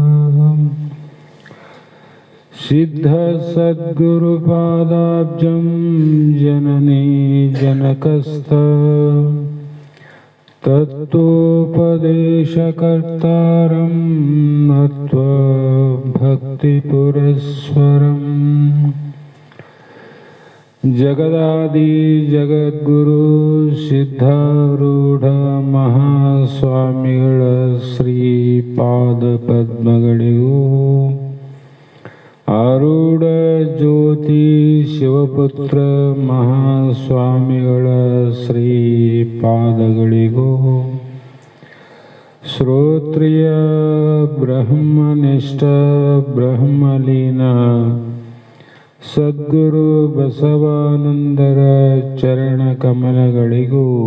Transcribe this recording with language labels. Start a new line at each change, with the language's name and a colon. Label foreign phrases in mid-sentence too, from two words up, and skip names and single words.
Sanskrit: सिद्ध सद्गुरुपादाब्जं जननी जनकस्थ तत्त्वोपदेशकर्तारं नत्वा
Kannada: भक्तिपुरस्सरम् जगदादि जगद्गुरु सिद्धारूಢ ಮಹಾಸ್ವಾಮಿಗಳ ಶ್ರೀಪಾದ ಪದ್ಮಗಳಿಗೂ ಆರೂಢ ಜ್ಯೋತಿ ಶಿವಪುತ್ರ ಮಹಾಸ್ವಾಮಿಗಳ ಶ್ರೀಪಾದಗಳಿಗೂ ಶ್ರೋತ್ರಿಯ ಬ್ರಹ್ಮನಿಷ್ಠ ಬ್ರಹ್ಮಲೀನ ಸದ್ಗುರು ಬಸವಾನಂದರ ಚರಣ ಕಮಲಗಳಿಗೂ